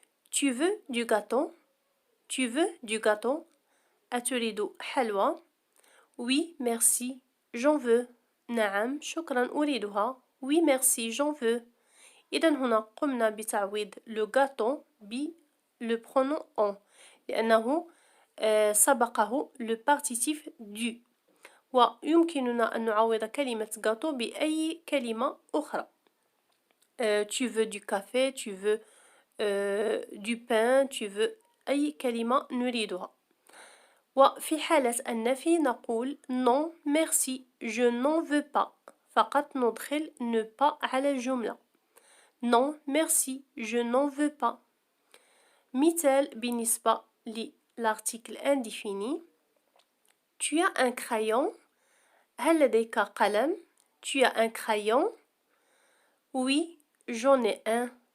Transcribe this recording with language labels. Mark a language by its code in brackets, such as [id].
[fr] Tu veux du gâteau؟ Tu veux du gâteau؟ [ar] أتريد حلوى؟ [fr] Oui, merci, j'en veux. [ar] نعم، شكرا أريدها. [fr] Oui, merci, j'en veux. [ar] إذن هنا قمنا بتعويض le gâteau ب le pronom on، لأنه سبقه le partitif du. ويمكننا أن نعوض كلمة gâteau بأي كلمة أخرى. [fr] Tu veux du café، tu veux du pain، tu veux [ar] أي كلمة نريدها. وفي حالة النفي نقول [fr] non merci je n'en veux pas، [ar] فقط ندخل ne pas على الجملة. [fr] non merci je n'en veux pas. [ar] مثال بالنسبة للارتيكل indéfini. [fr] Tu as un crayon؟ [ar] هل لديك قلم؟ [fr] Tu as un crayon؟ Oui j'en ai un.